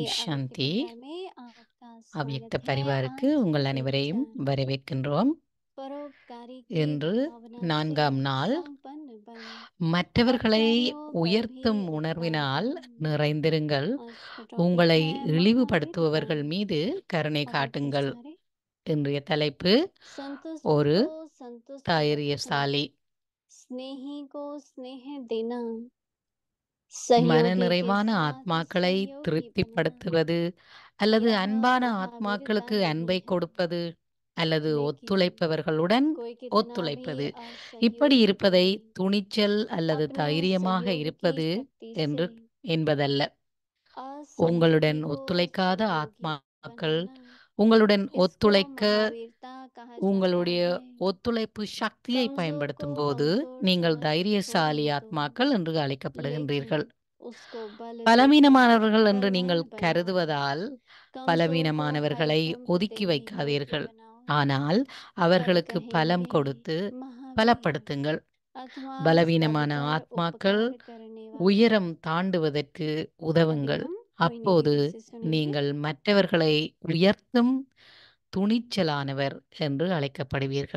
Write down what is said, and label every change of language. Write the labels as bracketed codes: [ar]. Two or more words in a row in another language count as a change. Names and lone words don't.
[hi] अव्यक्त [ta] சாந்தி. [hi] परिवार में आपका [ta] அவ்யக்த [hi] स्वागत है। [ta] பரிவாருக்கு [hi] आज [ta] உங்கள் [hi] एक [ta] அனைவரையும் [hi] चार [ta] வரவேற்கின்றோம். [hi] परोपकारी की [ta] இன்று [hi] भावना से [ta] 4ஆம் நாள். [hi] संपन्न बन [ta] மற்றவர்களை [hi] अपकारियों पर भी [ta] உயர்த்தும் [hi] उपकार [ta] உணர்வினால் [hi] करो। [ta] நிறைந்திருங்கள். [hi] आज का टॉपिक [ta] உங்களை [hi] है महावीरता [ta] இழிவுபடுத்துபவர்கள் மீது கருணை [hi] और [ta] காட்டுங்கள். [hi] सारे [ta] இன்றைய தலைப்பு [hi] संतुष्ट [ta] ஒரு [hi] को संतुष्ट रखना, [ta] தைரியசாலி. [hi] स्नेही को स्नेह देना, सहयोगी के [ta] மனநிறைவான [hi] साथ [ta] ஆத்மாக்களை [hi] सहयोगी बनना। [ta] திருப்திப்படுத்துவது அல்லது [hi] यह [ta] அன்பான [hi] महावीरता [ta] ஆத்மாக்களுக்கு [hi] नहीं [ta] அன்பை [hi] है, [ta] கொடுப்பது அல்லது [hi] लेकिन [ta] ஒத்துழைப்பவர்களுடன் [hi] कोई कितना भी [ta] ஒத்துழைப்பது. இப்படி [hi] असहयोगी [ta] இருப்பதை [hi] हो, [ta] துணிச்சல் அல்லது [hi] अपने [ta] தைரியமாக [hi] सहयोग की [ta] இருப்பது [hi] शक्ति [ta] என்று [hi] से [ta] என்பதல்ல. [hi] असहयोगी [ta] உங்களுடன் [hi] को [ta] ஒத்துழைக்காத [hi] सहयोगी [ta] ஆத்மாக்கள் [hi] बनाना, [ta] உங்களுடன் [hi] इसको [ta] ஒத்துழைக்க [hi] महावीरता कहा जाता [ta] உங்களுடைய [hi] है। [ta] ஒத்துழைப்பு சக்தியை [hi] कमजोर को [ta] பயன்படுத்தும் போது [hi] कमजोर [ta] நீங்கள் [hi] समझ [ta] தைரியசாலி [hi] छोड़ने दो, [ta] ஆத்மாக்கள் என்று அழைக்கப்படுகின்றீர்கள். [hi] लेकिन उसको बल [ta] பலவீனமானவர்கள் [hi] देकर [ta] என்று நீங்கள் [hi] बलवान बनाओ। [ta] கருதுவதால் [hi] कमजोर को [ta] பலவீனமானவர்களை [hi] हरदम [ta] ஒதுக்கி [hi] प्रतियोगी [ta] வைக்காதீர்கள். [hi] बनाओ। [ta] ஆனால் [hi] तब [ta] அவர்களுக்கு பலம் [hi] कहेंगे [ta] கொடுத்து [hi] महावीर [ta] பலப்படுத்துங்கள். [hi] अथवा [ta] பலவீனமான [hi] सबकर [ta] ஆத்மாக்கள் [hi] उपकार करने वाला। [ta] உயரம் தாண்டுவதற்கு [hi] अभी [ta] உதவுங்கள். [hi] हम [ta] அப்போது [hi] मोहिनी दीदी से सुनेंगे। [ta] நீங்கள் மற்றவர்களை உயர்த்தும் துணிச்சலானவர் என்று அழைக்கப்படுவீர்கள்.